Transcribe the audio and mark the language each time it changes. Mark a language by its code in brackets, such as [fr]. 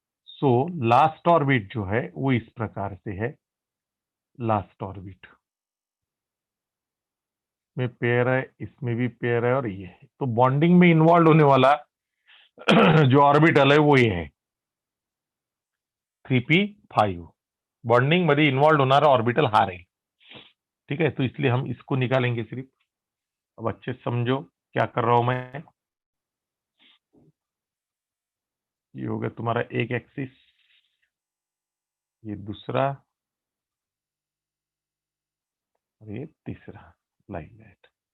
[hi] So last orbit जो है वो इस प्रकार से है. लास्ट ऑर्बिट में पेयर है, इसमें भी पेयर है और ये है. तो बॉन्डिंग में इन्वॉल्व होने वाला जो ऑर्बिटल है वो ये है 3p5. [mr] बॉन्डिंग मध्ये इन्वॉल्व होणारा ऑर्बिटल हा रहेल. [hi] ठीक है, तो इसलिए हम इसको निकालेंगे सिर्फ. अब अच्छे से समझो क्या कर रहा हूं मैं. ये हो गया तुम्हारा एक एक्सिस, ये दूसरा और ये तीसरा, लाइक दैट.